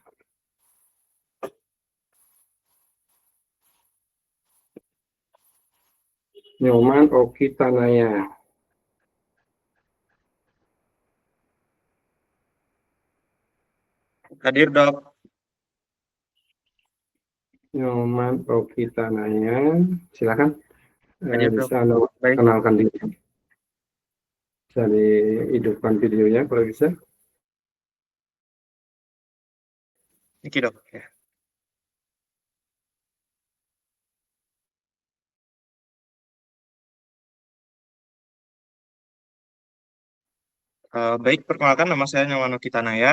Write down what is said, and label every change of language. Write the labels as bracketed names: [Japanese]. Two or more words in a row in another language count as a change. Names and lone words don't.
[Indonesian] Nyoman Oki Tanaya. Hadir dok. Nyoman Oki Tanaya. Silakan. Bisa kenalkan diri. Bisa dihidupkan videonya kalau bisa. Oke dok. Ya. Baik, perkenalkan nama saya Nyoman Oki Tanaya.